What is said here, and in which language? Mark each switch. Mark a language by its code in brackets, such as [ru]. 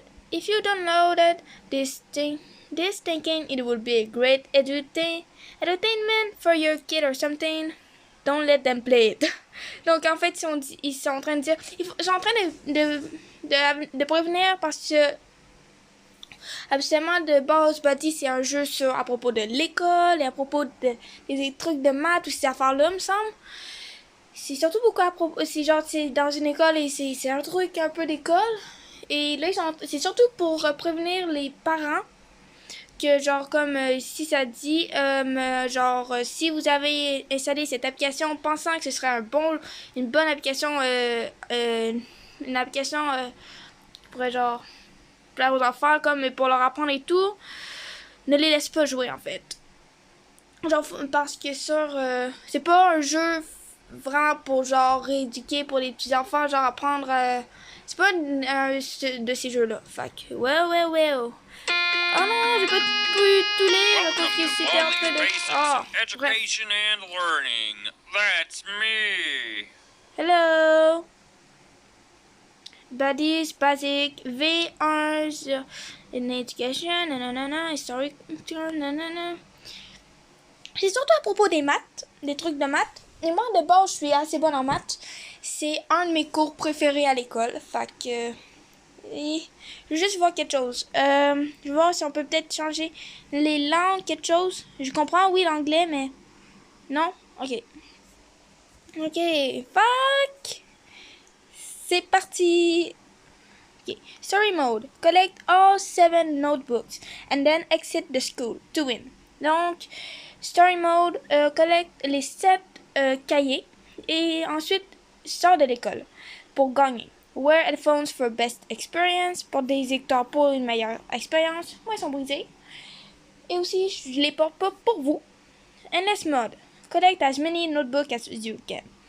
[en] If you downloaded this thinking it would be a great entertainment for your kid or something, don't let them play it. [fr] Donc en fait, ils sont en train de dire, ils sont en train de prévenir parce que absolument de base, Buddy, c'est un jeu à propos de l'école et à propos des trucs de maths ou ces affaires-là, me semble. C'est surtout beaucoup à propos, c'est genre c'est dans une école et c'est un truc un peu d'école. Et là, c'est surtout pour prévenir les parents que, genre, comme ici ça dit, si vous avez installé cette application pensant que ce serait une bonne application, une application qui pourrait, genre, plaire aux enfants, comme pour leur apprendre et tout, ne les laisse pas jouer, en fait. Genre, parce que c'est pas un jeu vraiment pour, genre, rééduquer pour les petits enfants, genre, apprendre. C'est pas un de ces jeux-là. Fait que, well. Oh non, j'ai pas pu tout lire parce que c'était en train de. Oh, [en] Education and learning. That's me. Hello. Buddies Basic V1 in Education, nanana, Historic, nanana. [fr] C'est surtout à propos des maths, des trucs de maths. Et moi, de base, je suis assez bonne en maths. C'est un de mes cours préférés à l'école. Fait que. Et je veux juste voir quelque chose. Je vais voir si on peut peut-être changer les langues, quelque chose. Je comprends, oui, l'anglais, mais. Non? Ok. Ok. Fuck! C'est parti! Ok. Story mode. [en] Collect all 7 notebooks and then exit the school to win. [fr] Donc, story mode, collecte les 7 cahiers et ensuite sort de l'école pour gagner. [en] Wear headphones for best experience, [fr] porte des écouteurs pour une meilleure expérience. Moi, ils sont brisés. Et aussi, je les porte pas pour vous. [en] Endless mode. Collect as many notebooks as you can.